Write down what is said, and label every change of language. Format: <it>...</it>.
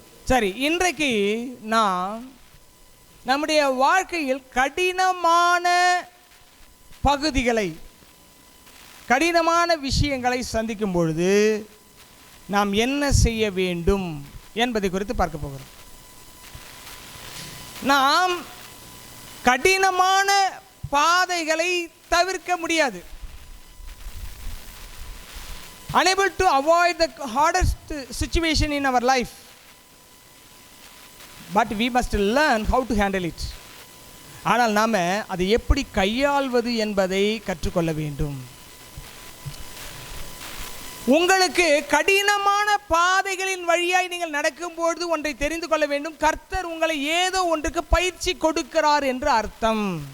<ta>சரி, இன்றைக்கு நான் நம்முடைய வாழ்க்கையில் கடினமான பகுதிகளை, கடினமான விஷயங்களை சந்திக்கும் பொழுது நாம் என்ன செய்ய வேண்டும் என்பதை குறித்து பார்க்க போகிறோம். நாம் கடினமான பாதைகளை தவிர்க்க முடியாது.</ta> <en>unable to avoid the hardest situation in our life, but we must learn how to handle it.</en> <ta>ஆனால் நாம் அதை எப்படி கையாள்வது என்பதை கற்றுக்கொள்ள வேண்டும். உங்களுக்கு கடினமான பாதைகளின் வழியாய் நீங்கள் நடக்கும்போது ஒன்றை தெரிந்து கொள்ள வேண்டும். கர்த்தர் உங்களை ஏதோ ஒன்றுக்கு பயிற்சி கொடுக்கிறார் என்று அர்த்தம்.</ta>